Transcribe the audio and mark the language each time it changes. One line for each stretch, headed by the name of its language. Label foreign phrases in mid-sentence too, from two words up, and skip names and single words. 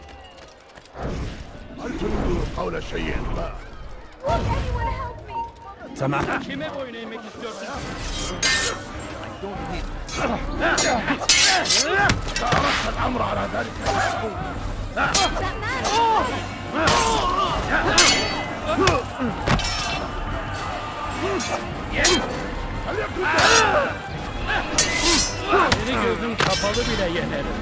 Arabic: هل تريد قول شيء ما؟
English: Will anyone help me?
Arabic: سمعت.
Turkish: Kime boyun eğmek istiyorsun?
Arabic: تأرخت الأمر على ذلك المشهور.
Turkish: Seni gözüm kapalı bile yenerim.